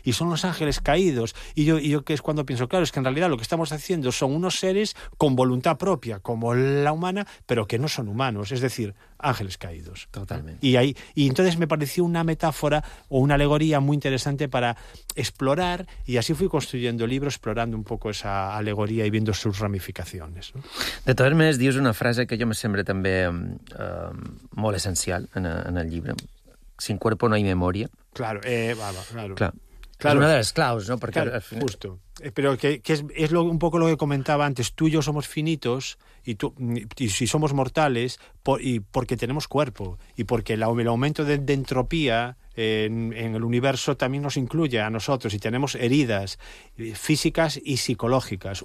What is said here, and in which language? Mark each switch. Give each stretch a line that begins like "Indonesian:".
Spanish: Y son los ángeles caídos. Y yo que es cuando pienso, claro, es que en realidad lo que estamos haciendo son unos seres con voluntad propia, como la humana, pero que no son humanos, es decir, ángeles caídos. Totalmente. Y entonces me pareció una metáfora o una alegoría muy interesante para explorar, y así fui construyendo el libro, explorando un poco esa alegoría y viendo sus ramificaciones, ¿no? De todas maneras,
Catalan: dius una frase que jo me sembla també molt essencial en el llibre.
Spanish: Sin cuerpo no hay memoria. Claro, claro. Claro. Claro. Una de las claus, ¿no? Porque claro, al final... justo. Pero que es lo, un poco lo que comentaba antes. Tú y yo somos finitos y si somos mortales porque tenemos cuerpo y porque el aumento de entropía en el universo también nos incluye a nosotros y tenemos heridas físicas y psicológicas.